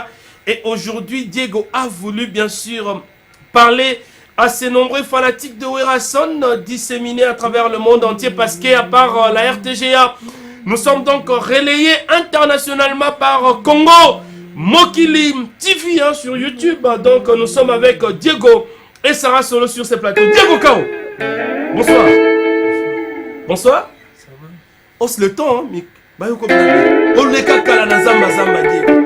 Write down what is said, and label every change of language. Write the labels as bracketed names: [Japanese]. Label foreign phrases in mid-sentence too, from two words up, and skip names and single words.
[French] Et aujourd'hui, Diego a voulu bien sûr parler à ces nombreux fanatiques de Werason disséminés à travers le monde entier, parce qu'à part la RTGA, nous sommes donc relayés internationalement par Congo Mokili TV hein, sur YouTube. Donc nous sommes avec Diego et Sarah Solo sur ces plateaux. Diego Cao, bonsoir. Bonsoir. Hausse le temps, hein, mais on le [Lingala] kakala na zamba zamba [French] Diego.